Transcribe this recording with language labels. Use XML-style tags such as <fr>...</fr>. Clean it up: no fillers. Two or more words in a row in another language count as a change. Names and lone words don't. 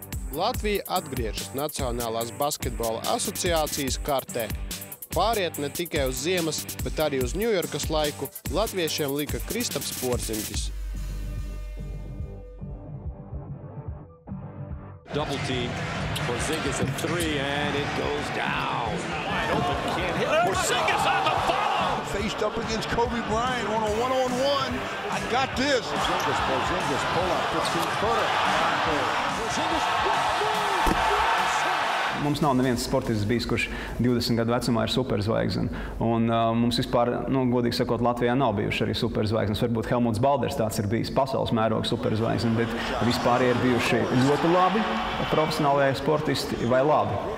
<lv>Latvija atgriežas Nacionālās basketbola asociācijas kartē. Pāriet ne tikai uz ziemas, bet arī uz Ņujorkas laiku latviešiem lika Kristaps Porziņģis.</lv> <en>Double team. Porziņģis at three and it goes down. Wide open, can't hit. Porziņģis on the follow. Faced up against Kobe Bryant on a one-on-one. I got this. Porziņģis pull up, 15-footer.</en> <lv>Mums nav neviens sportists bijis, kurš 20 gadu vecumā ir superzvaigzne. Un mums vispār, godīgi sakot, Latvijā nav bijuši arī superzvaigznes. Varbūt Helmuts Balders tāds ir bijis pasaules mēroga superzvaigzne, bet vispār ir bijuši ļoti labi profesionālajie sportisti vai labi.</lv>